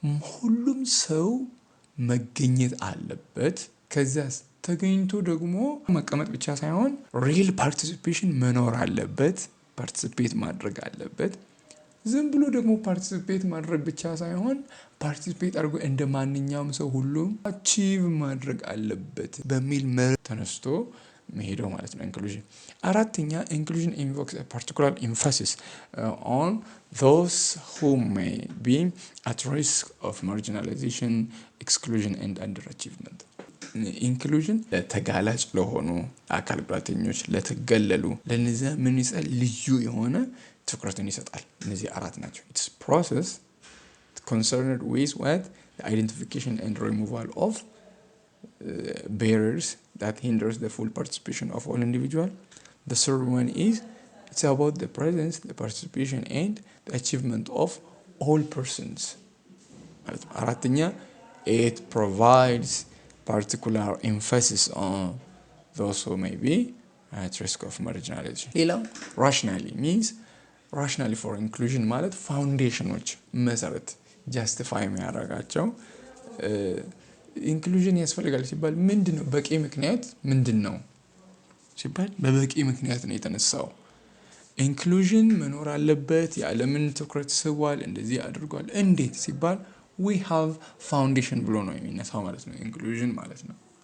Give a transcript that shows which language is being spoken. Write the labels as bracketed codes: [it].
[am] ሁሉም ሰው መገኘት አለበት። ከዛስ ተገኝቶ ደግሞ መቀመጥ ብቻ ሳይሆን ሪል ፓርቲሲፔሽን መኖር አለበት። ፓርቲሲፔት ማድረግ አለበት። ዝም ብሎ ደግሞ ፓርቲሲፔት ማድረግ ብቻ ሳይሆን ፓርቲሲፔት አድርጎ እንደ ማንኛውም ሰው ሁሉ አቺቭ ማድረግ አለበት በሚል መርህ ተነስቶ መሄደው ማለት ነው ኢንክሉዥን። አራተኛ ኢንክሉዥን [en] invokes a particular emphasis on those who may be at risk of marginalization, exclusion and underachievement. [am] ኢንክሉዥን ለተጋላጭ ለሆኑ አካል ጉዳተኞች ለተገለሉ ለነዚያ ምን ይሰጣል ልዩ የሆነ ትኩረትን ይሰጣል። እነዚህ አራት ናቸው። [en] It's process concerned with what the identification and removal of barriers that hinders the full participation of all individuals. The third one is it's about the presence, the participation and the achievement of all persons. አራተኛ it provides particular emphasis on those who may be at risk of marginalization. [am] ሌላው [en] rationally means rationally for inclusion [am] ማለት ፋውንዴሽኖች መሰረት ጃስቲፋይ የሚያደርጋቸው ኢንክሉዥን ያስፈልጋል ሲባል ምንድነው በቂ ምክንያት ምንድነው ሲባል በበቂ ምክንያት ነው የተነሳው። ኢንክሉዥን መኖር አለበት ያለምን ትኩረት ስቧል እንደዚህ አድርጓል እንዴት ሲባል [en] we have foundation [am] ብሎ ነው የሚነሳው ማለት ነው ኢንክሉዥን ማለት ነው።